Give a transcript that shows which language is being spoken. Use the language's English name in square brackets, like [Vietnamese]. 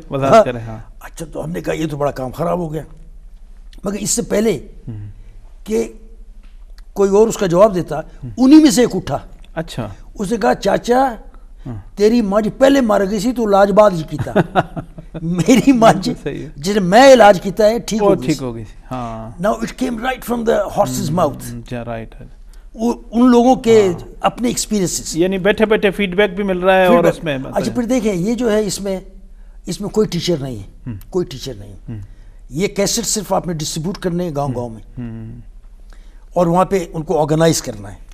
[Urdu] اچھا تو ہم نے کہا یہ تو بڑا کام خراب ہو گیا. مگر اس سے پہلے کہ کوئی اور اس کا جواب دیتا، انہی میں سے ایک اٹھا. اچھا. [Punjabi] اس نے کہا چاچا تیری ماں جی پہلے مر گئی سی تو علاج بعد جی کیتا، میری ماں جی جس نے میں علاج کیتا ہے ٹھیک ہو گئی. [English] Now it came right from the horse's mouth. [Urdu] ان لوگوں کے اپنے ایکسپیرینسز، یعنی بیٹھے بیٹھے فیڈ بیک بھی مل رہا ہے. اور اس میں اچھا پھر دیکھیں یہ جو ہے اس میں کوئی ٹیچر نہیں ہے، کوئی ٹیچر نہیں. یہ کیسٹ صرف آپ نے ڈسٹریبیوٹ کرنے ہیں گاؤں میں اور وہاں پہ ان کو آرگنائز کرنا ہے.